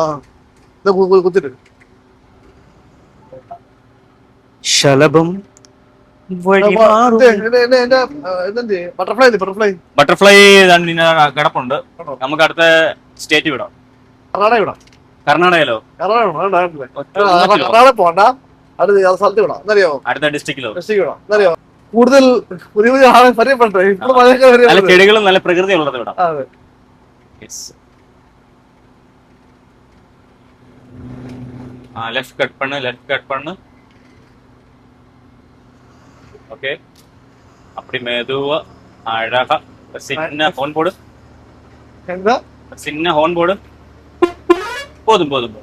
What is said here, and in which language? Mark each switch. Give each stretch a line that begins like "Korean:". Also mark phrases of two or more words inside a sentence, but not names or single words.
Malayalam: ശലഭം ബട്ടർഫ്ലൈ കിടപ്പുണ്ട്. നമുക്ക് അടുത്ത സ്റ്റേറ്റ് വിടാം. കർണാടകയിലോ? കർണാടക പോണ്ട, അടുത്ത സ്ഥലത്ത് വിടാം. എന്നറിയോ? അടുത്ത ഡിസ്ട്രിക്റ്റിലോ? വിടാം. എന്നറിയോ? കൂടുതൽ പുതിയ പുതിയ ആളെ പരിചയപ്പെട്ടെ, നല്ല ചെടികളും നല്ല പ്രകൃതി ഉള്ളത് വിടാം.
English: left cut
Tamil: பண்ணு. ஓகே, அப்படி மெதுவா அழகா சின்ன ஹோன் போடு. சின்ன ஹோன் போடு. போதும்.